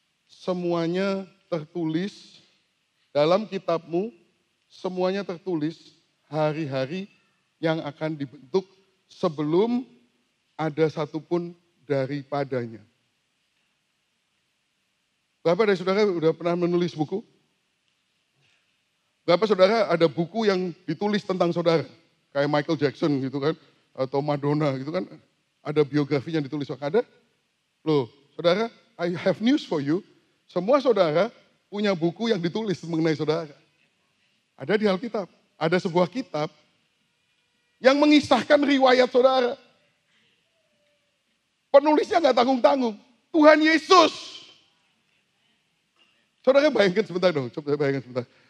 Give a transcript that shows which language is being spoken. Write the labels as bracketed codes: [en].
[id] Semuanya tertulis dalam kitabmu, semuanya tertulis hari-hari yang akan dibentuk sebelum ada satupun daripadanya. Berapa dari saudara sudah pernah menulis buku? Berapa saudara ada buku yang ditulis tentang saudara? Kayak Michael Jackson gitu kan, atau Madonna gitu kan. Ada biografinya yang ditulis, ada? [en] Loh, saudara, I have news for you. [id] Semua saudara punya buku yang ditulis mengenai saudara. Ada di Alkitab. Ada sebuah kitab yang mengisahkan riwayat saudara. Penulisnya nggak tanggung-tanggung. Tuhan Yesus. Saudara bayangkan sebentar dong, coba bayangkan sebentar.